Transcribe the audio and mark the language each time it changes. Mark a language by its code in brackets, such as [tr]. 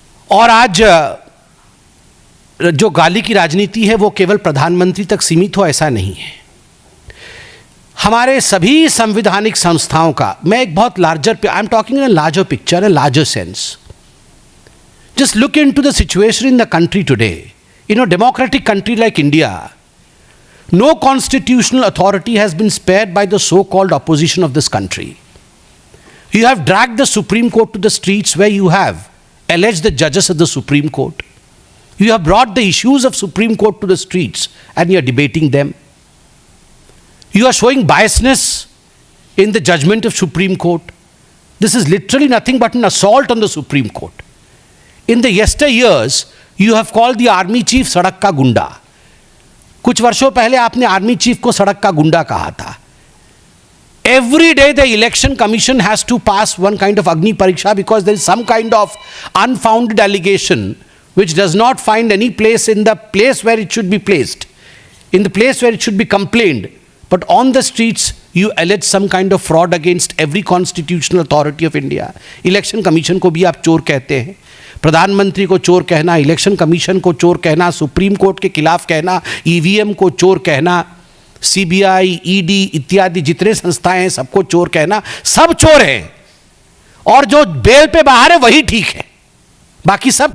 [hi] और आज जो गाली की राजनीति है वो केवल प्रधानमंत्री तक सीमित हो, ऐसा नहीं है। हमारे सभी संवैधानिक संस्थाओं का, मैं एक बहुत [en] Larger, I am talking in a larger picture, a larger sense. Just look into the situation in the country today. In a democratic country like India, no constitutional authority has been spared by the so-called opposition of this country. You have dragged the Supreme Court to the streets, where you have alleged the judges of the Supreme Court. You have brought the issues of Supreme Court to the streets and you are debating them. You are showing biasness in the judgment of Supreme Court. This is literally nothing but an assault on the Supreme Court. In the yesteryears, you have called the army chief [hi] सड़क का गुंडा. कुछ वर्षों पहले आपने army chief को सड़क का गुंडा कहा था. [en] Every day the election commission has to pass one kind of Agni Pariksha because there is some kind of unfounded allegation which does not find any place in the place where it should be placed, in the place where it should be complained. but on the streets you allege some kind of fraud against every constitutional authority of India. [hi] Election commission को भी आप चोर कहते हैं, प्रधानमंत्री को चोर कहना, इलेक्शन कमीशन को चोर कहना, सुप्रीम कोर्ट के खिलाफ कहना, ईवीएम को चोर कहना, सीबीआई, ईडी इत्यादि जितने संस्थाएं हैं सबको चोर कहना, सब चोर हैं और जो बेल पे बाहर है वही ठीक है, बाकी सब।